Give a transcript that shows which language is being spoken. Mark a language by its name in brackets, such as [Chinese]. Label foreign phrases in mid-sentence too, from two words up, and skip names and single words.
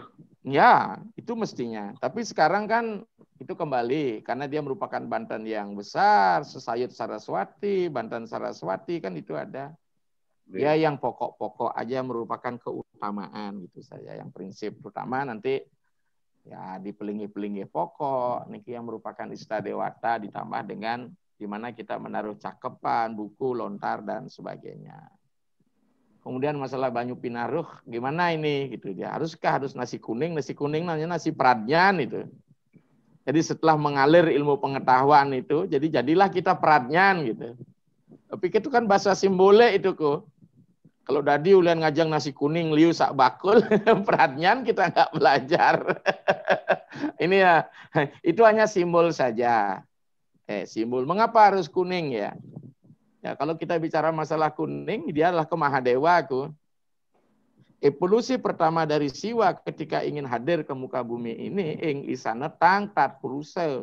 [Indonesian] Ya, itu mestinya. Tapi sekarang kan itu kembali karena dia merupakan Banten yang besar, Sesayut Saraswati, Banten Saraswati kan itu ada. Ya yang pokok-pokok aja merupakan keutamaan gitu saja. Yang prinsip utama nanti ya di pelingi-pelingi pokok, niki yang merupakan Istadewata ditambah dengan di mana kita menaruh cakepan, buku, lontar dan sebagainya. Kemudian masalah Banyu Pinaruh, gimana ini gitu dia. Haruskah harus nasi kuning namanya nasi pradnyan itu. Jadi setelah mengalir ilmu pengetahuan itu, jadi jadilah kita pradnyan gitu. Tapi itu kan bahasa simbole itu kok. [Balinese] Kalau dadi ulian ngajang nasi kuning liu sak bakul, pradnyan [Indonesian] kita nggak belajar. Ini ya, itu hanya simbol saja. Simbol. Mengapa harus kuning ya? Ya, kalau kita bicara masalah kuning, dia adalah Kemahadewa. Evolusi pertama dari Siwa ketika ingin hadir ke muka bumi ini, [Kawi] ing isana tang tat purusa.